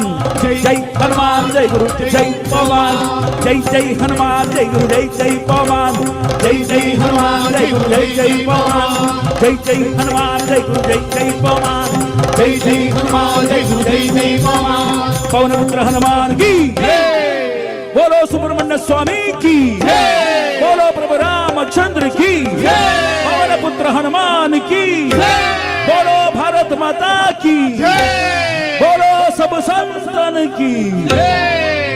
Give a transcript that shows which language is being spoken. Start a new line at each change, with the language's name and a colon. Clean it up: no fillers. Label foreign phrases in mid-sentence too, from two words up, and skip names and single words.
Kannada: ಜೈ ಹನುಮಾನ್ ಜೈ ಗುರು ಜೈ ಪವಮಾನ್. ಜೈ ಜೈ ಹನುಮಾನ್ ಜೈ ಗುರು ಜೈ ಜೈ ಪವಮಾನ್. ಜೈ ಜೈ ಹನುಮಾನ್ ಜೈ ಗುರು ಜೈ ಜೈ ಪವಮಾನ್. ಜೈ ಜೈ ಹನುಮಾನ್ ಜೈ ಗುರು ಜೈ ಜೈ ಪವಮಾನ್. ಜೈ ಜೈ ಹನುಮಾನ್ ಜೈ ಗುರು ಜೈ ಜೈ ಪವಮಾನ್.
Hindi: पवन पुत्र हनुमान की बोलो सुब्रमण्य स्वामी की बोलो प्रभु रामचंद्र की पवन पुत्र हनुमान की बोलो भारत माता की बोलो सब संतन की